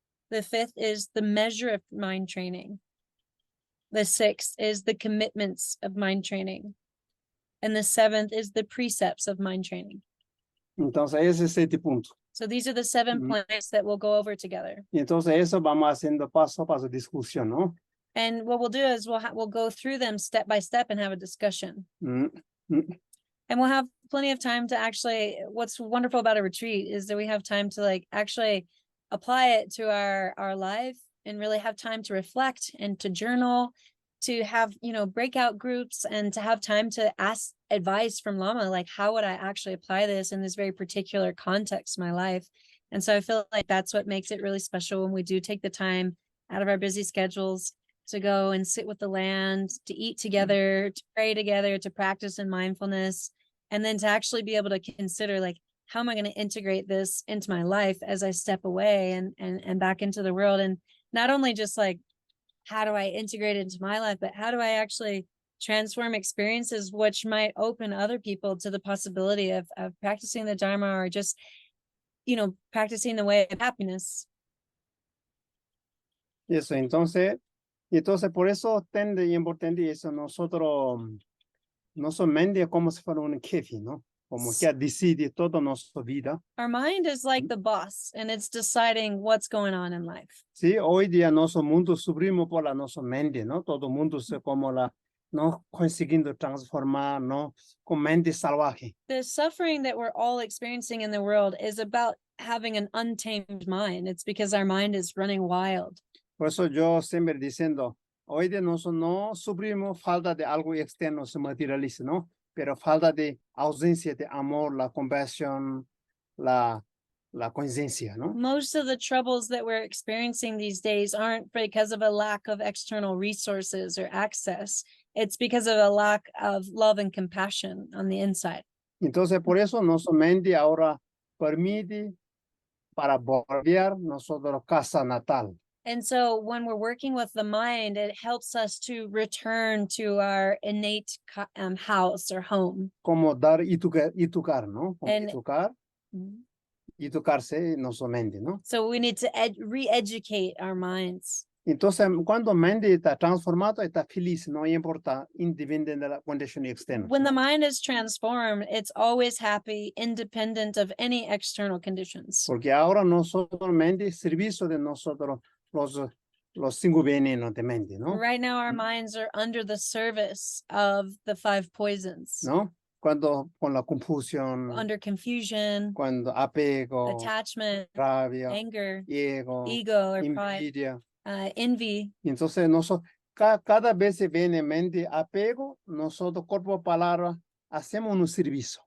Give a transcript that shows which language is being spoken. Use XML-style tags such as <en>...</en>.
<en>The fifth is the measure of mind training. The sixth is the commitments of mind training. And the seventh is the precepts of mind training.</en> <es>Entonces, ese 7 puntos.</es> <en>So these are the 7 points that we'll go over together.</en> <es>Y entonces, eso vamos haciendo paso a paso discusión, ¿no?</es> <en>And what we'll do is we'll go through them step by step and have a discussion. And we'll have plenty of time to actually, what's wonderful about a retreat is that we have time to like actually apply it to our life and really have time to reflect and to journal, to have, breakout groups and to have time to ask advice from Lama, like how would I actually apply this in this very particular context in my life? And so I feel like that's what makes it really special when we do take the time out of our busy schedules to go and sit with the land, to eat together, to pray together, to practice in mindfulness, and then to actually be able to consider like, how am I going to integrate this into my life as I step away and back into the world? And not only just like, how do I integrate it into my life, but how do I actually transform experiences which might open other people to the possibility of practicing the Dharma or just, practicing the way of happiness.</en> <es>Eso, entonces por eso tende y importante eso nosotros no solamente como si fuera un jefe, ¿no? Como que decide toda nuestra vida.</es> <en>Our mind is like the boss and it's deciding what's going on in life.</en> <es>Sí, hoy día nuestro mundo sufrimos por la nuestra mente, ¿no? Todo mundo se como no consiguiendo transformar, ¿no? Con mente salvaje.</es> <en>The suffering that we're all experiencing in the world is about having an untamed mind. It's because our mind is running wild.</en> <es>Por eso yo siempre diciendo, hoy día nosotros no sufrimos falta de algo externo, se materializa, ¿no? Pero falta de ausencia de amor, la compasión, la conciencia, ¿no?</es> <en>Most of the troubles that we're experiencing these days aren't because of a lack of external resources or access. It's because of a lack of love and compassion on the inside.</en> <es>Entonces, por eso nuestra mente ahora permite para volver nosotros casa natal.</es> <en>And so when we're working with the mind, it helps us to return to our innate house or home.</en> <es>Como dar y tocar, ¿no?</es> <en>And</en> <es>tocar y tocarse nuestra mente, ¿no?</es> <en>So we need to re-educate our minds.</en> <es>Entonces, cuando mente está transformado, está feliz, no importa, independiente de la condición externa.</es> <en>When the mind is transformed, it's always happy, independent of any external conditions.</en> <es>Porque ahora nosotros mente, servicio de nosotros, los 5 venenos de mente, ¿no?</es> <en>Right now, our minds are under the service of the 5 poisons.</en> <es>¿No? Cuando con la confusión,</es> <en>under confusion,</en> <es>cuando apego,</es> <en>attachment,</en> <es>rabia,</es> <en>anger,</en> <es>ego</es> <en>or</en> <es>envidia.</es> <en>pride, envy.</en> <es>Entonces, nosotros, cada vez que viene mente apego, nosotros, cuerpo, palabra, hacemos un servicio.</es>